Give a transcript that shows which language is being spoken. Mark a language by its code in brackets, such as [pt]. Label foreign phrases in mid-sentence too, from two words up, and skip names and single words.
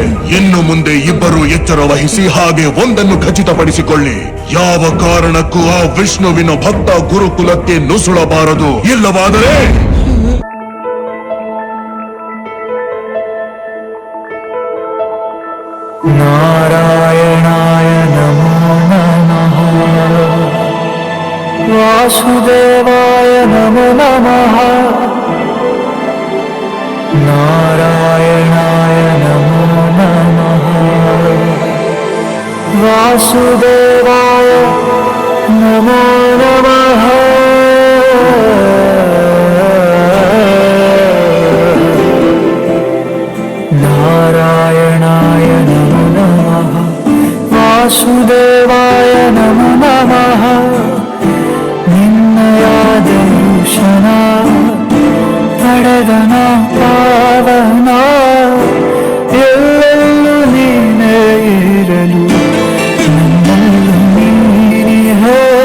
[kn] ಇನ್ನು ಮುಂದೆ ಇಬ್ಬರು ಎಚ್ಚರ ವಹಿಸಿ ಹಾಗೆ ಒಂದನ್ನು ಖಚಿತಪಡಿಸಿಕೊಳ್ಳಿ. ಯಾವ ಕಾರಣಕ್ಕೂ ಆ ವಿಷ್ಣುವಿನ ಭಕ್ತ ಗುರುಕುಲಕ್ಕೆ ನುಸುಳಬಾರದು. ಇಲ್ಲವಾದರೆ [sa] ನಾರಾಯಣಾಯ ನಮೋ ನಮಃ, ವಾಸುದೇವಾಯ ನಮೋ ನಮಃ, ನಾರಾಯಣಾಯ ನಮೋ ನಮಃ, ವಾಸುದೇವಾಯ ನಮೋ ನಮಃ. ನಾರಾಯಣಾಯ ನಮೋ ನಮಃ, ವಾಸುದೇವಾಯ ನಮೋ ನಮಃ. [kn] ನಿನ್ನಯ ದರ್ಶನ ಪಡೆದನ ಪಾವನ, ಎಲ್ಲೆಲ್ಲೂ ನೀನೇ ಇರಲು ನನ್ನಲ್ಲೂ ನೀನಿಹೇ.